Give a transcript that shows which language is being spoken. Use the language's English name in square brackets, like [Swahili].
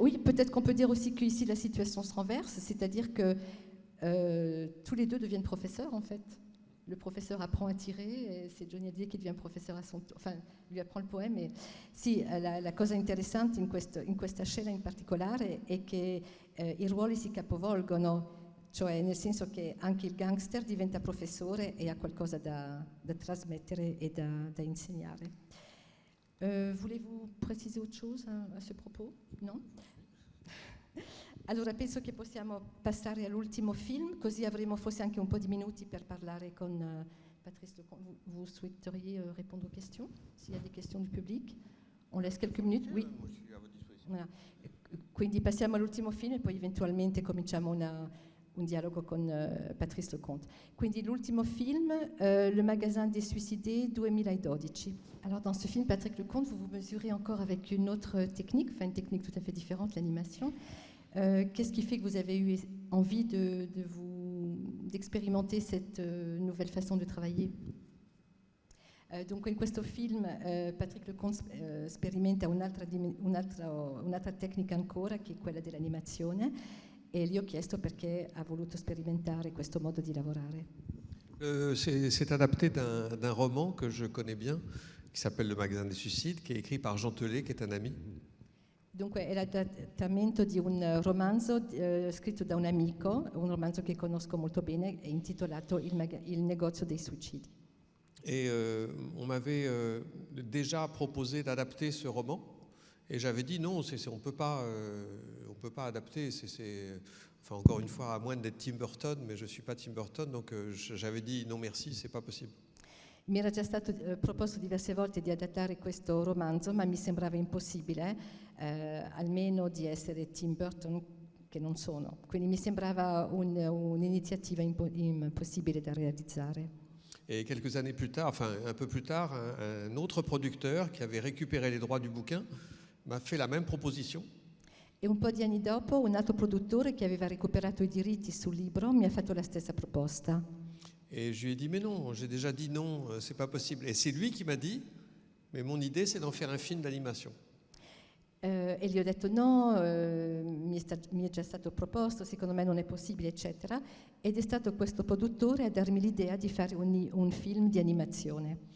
[French] Oui, peut-être qu'on peut dire aussi qu'ici la situation se renverse, c'est-à-dire que tous les deux deviennent professeurs en fait. Le professeur apprend à tirer e c'est Johnny Hallyday qui devient professeur enfin lui apprend il poème. [Italian] E sì, la cosa interessante in questa scena in particolare è che i ruoli si capovolgono, cioè nel senso che anche il gangster diventa professore e ha qualcosa da trasmettere e da insegnare. [French] Voulez-vous préciser autre chose à ce propos? [Italian] No? Allora penso che possiamo passare all'ultimo film, così avremo forse anche un po' di minuti per parlare con Patrice Lecon. [French] Vous souhaiteriez répondre aux questions? S'il y a des questions du public? On laisse quelques minutes? Oui. Moi, je suis à votre disposition. Voilà. [Italian] Quindi passiamo all'ultimo film e poi eventualmente cominciamo un dialogo con Patrice Leconte. Quindi l'ultimo film, Le Magasin des Suicidés 2012. [French] Alors dans ce film, Patrick Leconte, vous vous mesurez encore avec une autre technique, enfin une technique tout à fait différente, l'animation. Qu'est-ce qui fait que vous avez eu envie d'expérimenter cette nouvelle façon de travailler? [Italian] Dunque in questo film Patrick Leconte sperimenta un'altra tecnica ancora, che è quella dell'animazione, e gli ho chiesto perché ha voluto sperimentare questo modo di lavorare. [French] C'est adapté d'un roman que je connais bien, qui s'appelle Le Magasin des Suicides, qui est écrit par Jean Telet, qui est un ami. [Italian] Dunque è l'adattamento di un romanzo scritto da un amico, un romanzo che conosco molto bene, è intitolato Il negozio dei suicidi. [French] Et on m'avait déjà proposé d'adapter ce roman, et j'avais dit non, on peut pas adapter. Enfin, encore une fois, à moins d'être Tim Burton, mais je suis pas Tim Burton, donc j'avais dit non merci, c'est pas possible. [Italian] Mi era già stato proposto diverse volte di adattare questo romanzo, ma mi sembrava impossibile, almeno di essere Tim Burton, che non sono. Quindi mi sembrava un'iniziativa impossibile da realizzare. [French] Et quelques années plus tard, enfin un peu plus tard, un autre producteur qui avait récupéré les droits du bouquin m'a fait la même proposition. [Italian] E un po' di anni dopo un altro produttore che aveva recuperato i diritti sul libro mi ha fatto la stessa proposta. [French] Et je lui ai dit mais non, j'ai déjà dit non, c'est pas possible. Et c'est lui qui m'a dit mais mon idée c'est d'en faire un film d'animation. [Italian] E gli ho detto no, mi è già stato proposto, secondo me non è possibile, eccetera. Ed è stato questo produttore a darmi l'idea di fare un film di animazione.